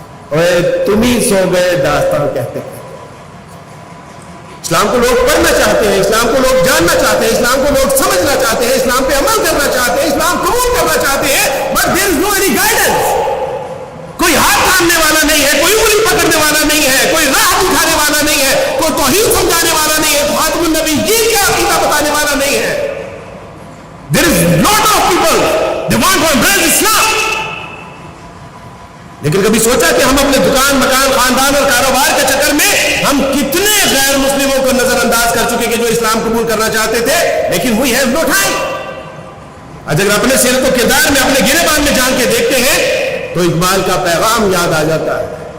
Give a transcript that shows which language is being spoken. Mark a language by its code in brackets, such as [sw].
[ur] اور تم ہی سو گئے داستان کہتے ہیں. اسلام کو لوگ پڑھنا چاہتے ہیں, اسلام کو لوگ جاننا چاہتے ہیں, اسلام کو لوگ سمجھنا چاہتے ہیں, اسلام پہ عمل کرنا چاہتے ہیں, اسلام قبول کرنا چاہتے ہیں, [en] but there is no any guidance. [ur] کوئی ہاتھ تھامنے والا نہیں ہے, کوئی انگلی پکڑنے والا نہیں ہے, کوئی راہ دکھانے والا نہیں ہے, کوئی توحید سمجھانے والا نہیں ہے, خاتم النبیین کا عقیدہ بتانے والا نہیں ہے. [en] There is lot of people they want to embrace Islam. [ur] لیکن کبھی سوچا کہ ہم اپنے دکان, مکان, خاندان اور کاروبار کے چکر میں ہم کتنے غیر مسلموں کو نظر انداز کر چکے کہ جو اسلام قبول کرنا چاہتے تھے, لیکن [en] we have no time. [ur] اگر اپنے سیرت و کردار میں اپنے گریبان میں جان کے دیکھتے ہیں تو اقبال کا پیغام یاد آ جاتا ہے.